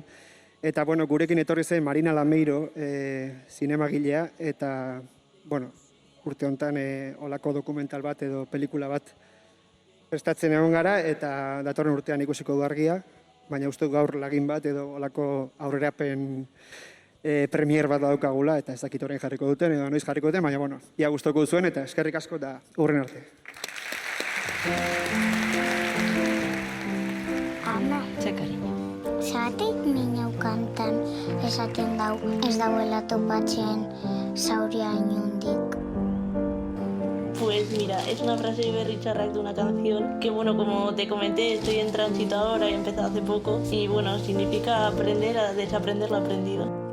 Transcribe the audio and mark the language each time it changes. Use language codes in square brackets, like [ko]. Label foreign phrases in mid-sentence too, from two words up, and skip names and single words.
[eu] Eta, gurekin etorri zen Marina Lameiro, zinemagilea, eta, urte honetan olako dokumental bat edo pelikula bat prestatzen egon gara, eta datorren urtean ikusiko du argia, baina uste gaur lagin bat edo olako aurrerapen premier bat daukagula, eta ez dakit horrein jarriko duten, edo noiz jarriko duten, baina, ia gustoko duzuen, eta eskerrik asko, eta hurren arte. Ana, zeratik minau kantan esaten dau ez dauela topatzen zauria inundik? [es] Pues mira, es una frase de Berri Txarrak de una canción que, como te comenté, estoy en tránsito ahora, he empezado hace poco y, significa aprender a desaprender lo aprendido.